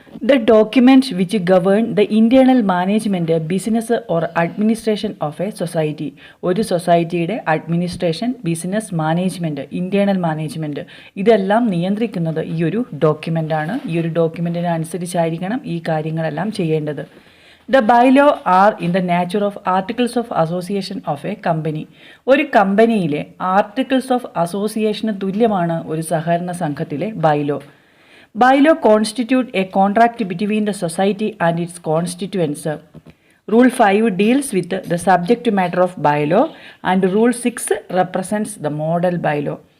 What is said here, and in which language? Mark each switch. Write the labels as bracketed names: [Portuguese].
[English] The document which govern the internal management, business or administration of a society. [Malayalam] ഒരു സൊസൈറ്റിയുടെ administration, business, management, internal management ഇതെല്ലാം നിയന്ത്രിക്കുന്നത് ഈ ഒരു ഡോക്യുമെൻ്റാണ്. ഈ ഒരു ഡോക്യുമെൻറ്റിന് അനുസരിച്ചായിരിക്കണം ഈ കാര്യങ്ങളെല്ലാം ചെയ്യേണ്ടത്. [English] The bylaw are in the nature of articles of association of a company. [Malayalam] ഒരു കമ്പനിയിലെ ആർട്ടിക്കിൾസ് ഓഫ് അസോസിയേഷന് തുല്യമാണ് ഒരു സഹകരണ സംഘത്തിലെ bylaw. [English] Bylaw constitute a contract between the society and its constituents. Rule 5 deals with the subject matter of bylaw and rule 6 represents the model bylaw.